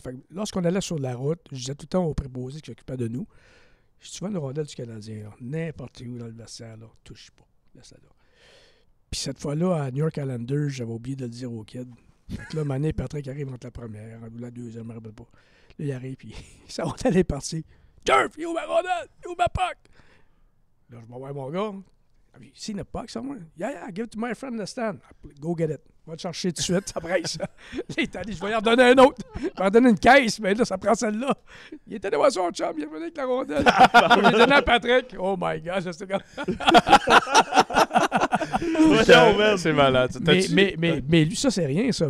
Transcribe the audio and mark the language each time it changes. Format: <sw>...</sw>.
<fr>Fait que lorsqu'on allait sur la route, je disais tout le temps aux préposés qui s'occupaient de nous, je dis, tu vois une rondelle du Canadien, là, n'importe où dans le vestiaire, là, touche pas, laisse-la là. Puis cette fois-là, à New York Islanders, j'avais oublié de le dire au kid. Fait que là, Mané, Patrick arrive entre la première, ou la deuxième, je me rappelle pas. Là, il arrive, puis sa rondelle est partie. Jerv, il est où ma rondelle? Il est où ma puck? Là, je m'en vais mon gars.</fr> <en>Have you seen a puck somewhere? Yeah, give it to my friend in the stand. Go get it.</en> <fr>Va te chercher tout de suite, ça presse. Là, il est allé, je vais lui en donner un autre. Je vais en donner une caisse, mais là, ça prend celle-là. Il était devant son chum, il est venu avec la rondelle. Je l'ai donné à Patrick.</fr> <en>Oh my God,</en> <fr>je sais comme... C'est malade. Mais lui, ça, c'est rien, ça.</fr>